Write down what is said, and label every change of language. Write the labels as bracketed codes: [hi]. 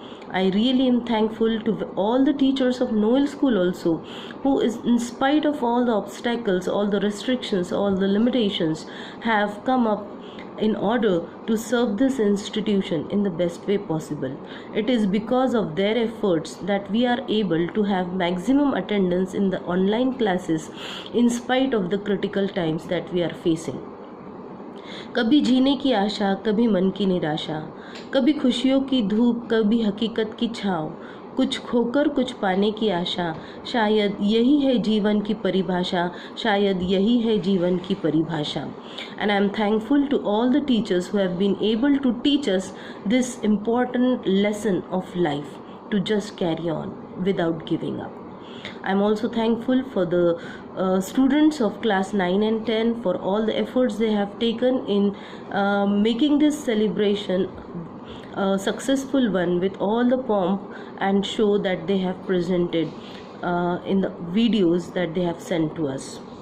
[en] I really am thankful to all the teachers of Noel School also, who is, in spite of all the obstacles, all the restrictions, all the limitations, have come up in order to serve this institution in the best way possible. It is because of their efforts that we are able to have maximum attendance in the online classes in spite of the critical times that we are facing. [hi] कभी जीने की आशा, कभी मन की निराशा, कभी खुशियों की धूप, कभी हकीकत की छाँव, कुछ खोकर कुछ पाने की आशा, शायद यही है जीवन की परिभाषा, शायद यही है जीवन की परिभाषा. [en] And I am thankful to all the teachers who have been able to teach us this important lesson of life, to just carry on without giving up. I am also thankful for the students of class 9 and 10 for all the efforts they have taken in making this celebration a successful one with all the pomp and show that they have presented in the videos that they have sent to us.